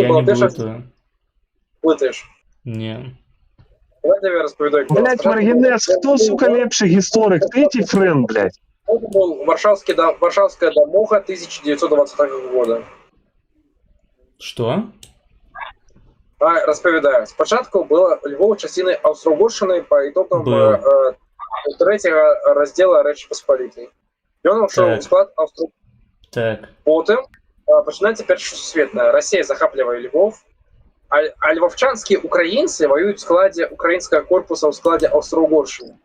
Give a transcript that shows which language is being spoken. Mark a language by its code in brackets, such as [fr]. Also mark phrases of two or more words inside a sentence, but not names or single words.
[be] я была не першая... блытаю. [ru] Путаешь. Не. [be] Давай тебе распавядаю. Блядь, Маргінес, хто, сука, лепший гісторик? Ти ці Френ, блядь? [ru] Это был Варшавская домога 1920 года. Что? [be] Распавядаю. Спачатку было Львов часцінай Аўстра-Угоршчыны па ітогам [ru] Был. [be] трэцяга раздзела Рэчы Паспалітай. Ён ушоў Так. у склад Аўстра. Так. Потым пачынаецца Першая сусветная. Расія захаплівае Львов, а львовчанскія украінцы воююць у складзе украінскага корпуса ў складзе Аўстра-Угоршчыны.